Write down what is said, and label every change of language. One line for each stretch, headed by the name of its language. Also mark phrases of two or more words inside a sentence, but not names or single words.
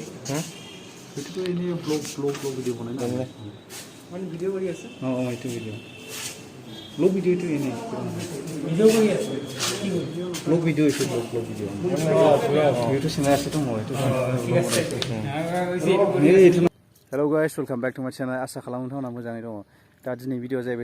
Assamese: এইটোতো এনেই
English: blog video'
Assamese: বনাই না মানে ভিডিঅ' কৰি আছে? এইটো ভিডিঅ'
English: blog videoটো
Assamese: এনেই ভিডিঅ' কৰি আছে
English: blog video'
Assamese: এইটো
English: blog video'
Assamese: ভিডিঅ'টো চিনাই আছেতো মই এইটো
English: hello guys welcome back to my channel
Bodo: आसा खालामो नोंथांमोना मोजाङै दङ दा दिनै भिडिअ जाहैबाय